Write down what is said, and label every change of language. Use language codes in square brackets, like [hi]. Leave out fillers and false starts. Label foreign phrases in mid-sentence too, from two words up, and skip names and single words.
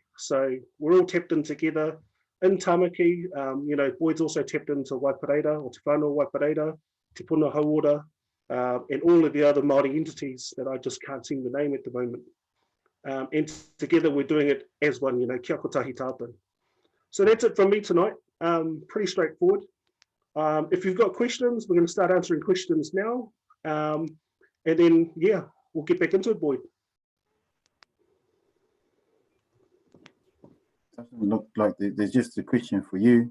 [en] So we're all tapped in together in Tamaki. Boyd's also tapped into Waipareira or Te Whanau Waipareira, Te Puna Hauora, and all of the other Māori entities that I just can't seem the name at the moment. And together we're doing it as one, [mi] kia kotahi tātou. [en] So that's it from me tonight. Pretty straightforward. If you've got questions, we're going to start answering questions now. And then, we'll get back into it, Boyd. Doesn't look like there's just a question for you.